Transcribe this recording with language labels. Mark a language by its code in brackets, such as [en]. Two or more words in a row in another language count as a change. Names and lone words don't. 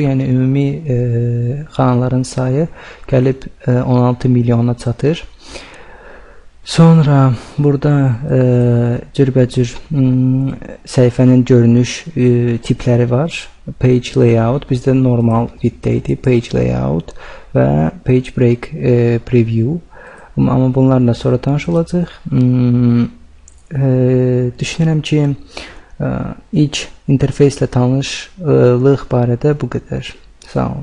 [az] Yəni ümumi xanaların sayı gəlib 16 milyona çatır. Sonra burada cürbəcür səhifənin görünüş tipləri var. [en] Page layout, bizdə normal width idi, page layout və page break preview. [az] Amma bunlarla sonra tanış olacaq. Düşünürəm ki, ilk interfeyslə tanışlıq barədə bu qədər. Sağ olun.